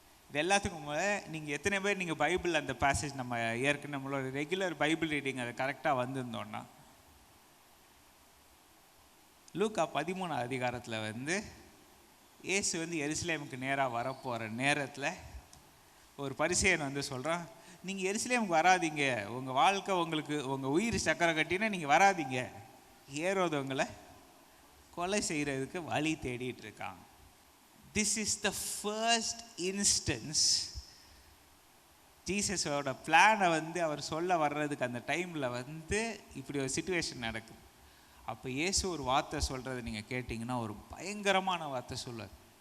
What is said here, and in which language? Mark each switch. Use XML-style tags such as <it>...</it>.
<ta>இது எல்லாத்துக்கும் நீங்கள் எத்தனை பேர் நீங்கள் பைபிள் அந்த பேசேஜ் நம்ம ஏற்கனவே நம்மளோட ரெகுலர் பைபிள் ரீடிங் அதை கரெக்டாக வந்திருந்தோன்னா, லூக்கா 13 அதிகாரத்தில் வந்து இயேசு வந்து எருசலேமுக்கு நேராக வரப்போகிற நேரத்தில் ஒரு பரிசேயன் வந்து சொல்கிறான், நீங்கள் எருசலேமுக்கு வராதிங்க, உங்கள் வாழ்க்கை உங்களுக்கு உங்கள் உயிர் சக்கரை கட்டினா நீங்கள் வராதிங்க, ஏரோது உங்களை கொலை செய்கிறதுக்கு வழி தேடிட்டு இருக்காங்க.</ta> <en>This is the first instance</en> <ta>ஜீசஸோட பிளானை வந்து அவர் சொல்ல வர்றதுக்கு அந்த டைமில் வந்து இப்படி ஒரு சுச்சுவேஷன் நடக்குது. அப்போ இயேசு ஒரு வார்த்தை சொல்கிறத நீங்கள் கேட்டிங்கன்னா ஒரு பயங்கரமான வார்த்தை சொல்லுவார்.</ta>